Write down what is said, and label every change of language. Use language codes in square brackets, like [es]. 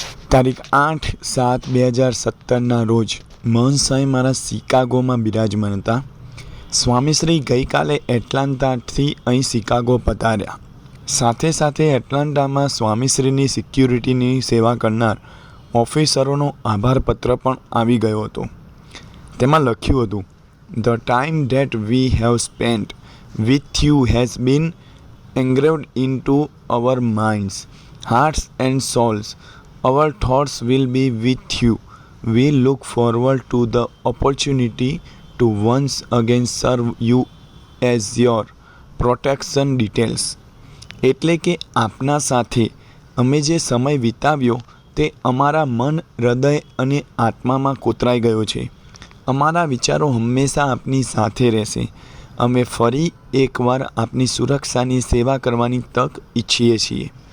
[gu] તારીખ 8/7/2017 રોજ મહંસાઈ મારા શિકાગોમાં બિરાજમાન હતા. સ્વામીશ્રી ગઈકાલે એટલાન્ટાથી અહીં શિકાગો પધાર્યા. સાથે સાથે એટલાન્ટામાં સ્વામીશ્રીની સિક્યુરિટીની સેવા કરનાર ઓફિસરોનો આભારપત્ર પણ આવી ગયો હતો. [en] તેમાં લખ્યું હતું, "The time that we have spent with you has been engraved into our minds, hearts and souls. Our thoughts will be with you. We look forward to the opportunity to once again serve you as your protection details." [gu] એટલે કે આપના સાથે અમે જે સમય વિતાવ્યો તે અમારા મન, હૃદય અને આત્મામાં કોતરાઈ ગયો છે. અમારા વિચારો હંમેશા આપની સાથે રહેશે. અમે ફરી એકવાર આપની સુરક્ષાની સેવા કરવાની તક ઈચ્છીએ છીએ.